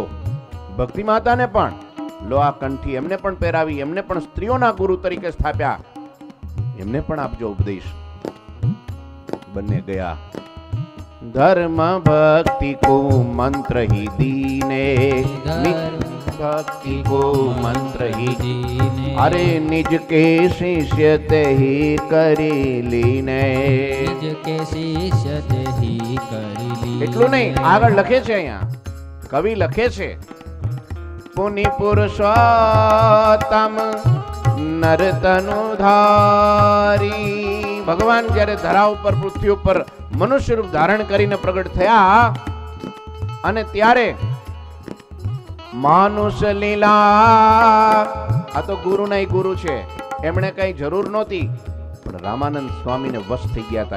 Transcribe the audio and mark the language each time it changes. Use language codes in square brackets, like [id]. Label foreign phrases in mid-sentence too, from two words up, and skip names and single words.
[gu] ભક્તિ માતાને પણ લોહા કંઠી એમને પણ પહેરાવી, એમને પણ સ્ત્રીઓના ગુરુ તરીકે સ્થાપ્યા, એમને પણ આપજો ઉપદેશ. બંને ગયા. [hi] धर्म भक्ति को मंत्र ही दीने, भक्ति को मंत्र ही दीने, अरे निज के शिष्य ते ही करी लीने, निज के शिष्य ते ही करी लीने. [gu] એટલું નહીં, આગળ લખે છે, અહીંયા કવિ લખે છે, [hi] पुनि पुरुषोत्तम नरतनु धारी. [gu] ભગવાન જ્યારે ધરા ઉપર, પૃથ્વી ઉપર મનુષ્ય રૂપ ધારણ કરીને પ્રગટ થયા અને ત્યારે માનુષ લીલા, આ તો ગુરુ નહીં ગુરુ છે, એમણે કઈ જરૂર નહોતી, પણ રામાનંદ સ્વામીને વશ થઈ ગયા હતા.